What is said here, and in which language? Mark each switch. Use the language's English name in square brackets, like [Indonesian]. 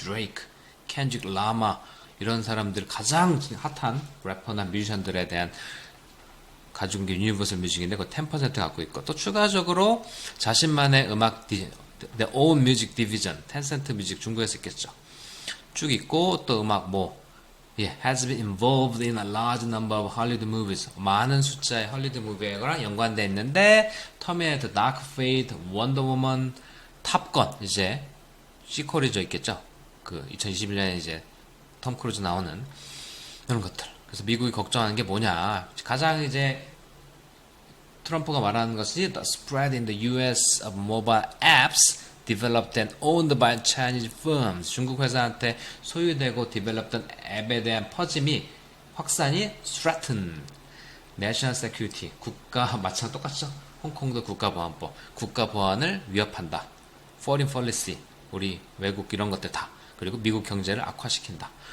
[Korean] 드레이크, 켄드릭 라마 이런 사람들 가장 핫한 래퍼나 뮤지션들에 대한 가지고 있는 게 유니버설 뮤직인데 그 10% 갖고 있고 또 추가적으로 자신만의 음악 [English] their own music division [Korean] 텐센트 뮤직 중국에서 있겠죠. 쭉 있고 또 음악 [English] has been involved in a large number of Hollywood movies. [Korean] 많은 숫자의 헐리우드 무비랑 연관되어 있는데 터미네이터, 다크 페이트, 원더우먼, 탑건 이제 시퀄이죠 있겠죠. 그 2021년에 이제 톰 크루즈 나오는 그런 것들. 그래서 미국이 걱정하는 게 뭐냐? 가장 이제 트럼프가 말하는 것이 [English] the spread in the U.S. of mobile apps developed and owned by Chinese firms. [Korean] 중국 회사한테 소유되고 디벨롭된 앱에 대한 퍼짐이 확산이 [English] threaten national security [Korean] 국가 마찬가지 똑같죠. 홍콩도 국가보안법 국가 보안을 위협한다. [English] foreign policy [Korean] 우리 외국 이런 것들 다 그리고 미국 경제를 악화시킨다.